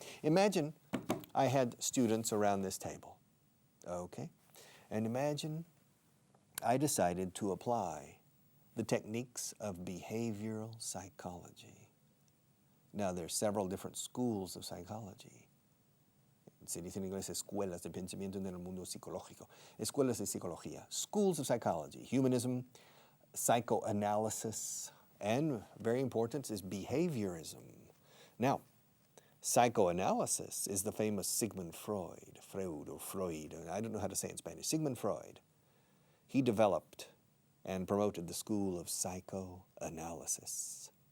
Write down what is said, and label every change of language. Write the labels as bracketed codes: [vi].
[en] Imagine I had students around this table, okay? And imagine I decided to apply the techniques of behavioral psychology. Now, there's several different schools of psychology. [es] Se dice en inglés escuelas de pensamiento en el mundo psicológico. Escuelas de psicología. [en] Schools of psychology. Humanism, psychoanalysis, and very important is behaviorism. Now, psychoanalysis is the famous Sigmund Freud. I don't know how to say it in Spanish. Sigmund Freud. He developed and promoted the school of psychoanalysis.